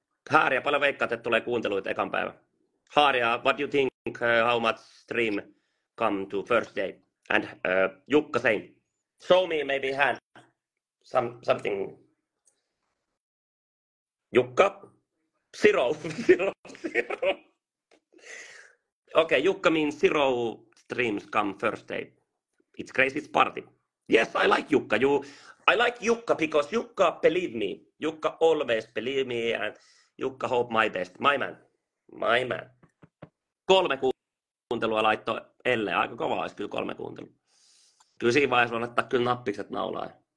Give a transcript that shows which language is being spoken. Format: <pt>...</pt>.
<fi>Haaria, paljon veikkaat, että tulee kuunteluita ekan päivä.</fi> <en>Haaria, what do you think, how much stream come to first day? And Jukka same. Show me maybe hand something. Jukka? Zero. Okay, Jukka means 0 streams come first day. It's crazy, it's party. Yes, I like Jukka. I like Jukka because Jukka believe me. Jukka always believe me and Jukka hope my best. My man.</en> <fi>3 kuuntelua laittoi Elle. Aika kova olisi kyllä 3 kuuntelua. Kyllä siinä vaiheessa voi laittaa kyllä nappikset naulaan.</fi>